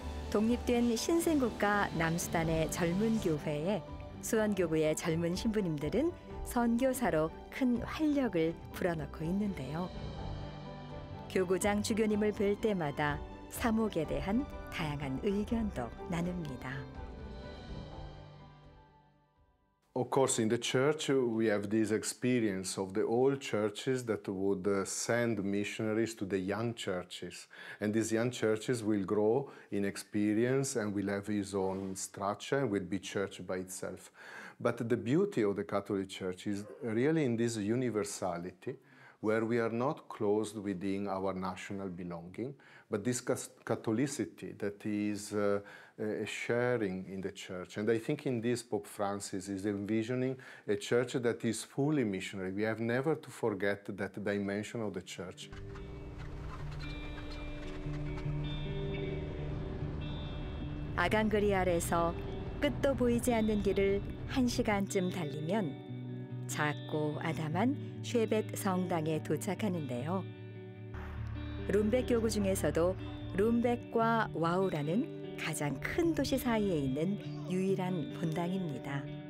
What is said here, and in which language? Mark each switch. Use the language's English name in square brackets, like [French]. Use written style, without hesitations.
[Korean] 독립된 신생국가 남수단의 젊은 교회에 수원교구의 젊은 신부님들은 선교사로 큰 활력을 불어넣고 있는데요. 교구장 주교님을 뵐 때마다 사목에 대한 다양한 의견도 나눕니다. [English] Of course, in the church, we have this experience of the old churches that would send missionaries to the young churches. And these young churches will grow in experience and will have its own structure and will be church by itself. But the beauty of the Catholic Church is really in this universality, where we are not closed within our national belonging, but this Catholicity that is a sharing in the church. And I think in this Pope Francis is envisioning a church that is fully missionary. We have never to forget that dimension of the church. [Korean] 아강그리알에서 끝도 보이지 않는 길을 1시간쯤 달리면 작고 아담한 쉐벳 성당에 도착하는데요. 룸벡 교구 중에서도 룸벡과 와우라는 가장 큰 도시 사이에 있는 유일한 본당입니다.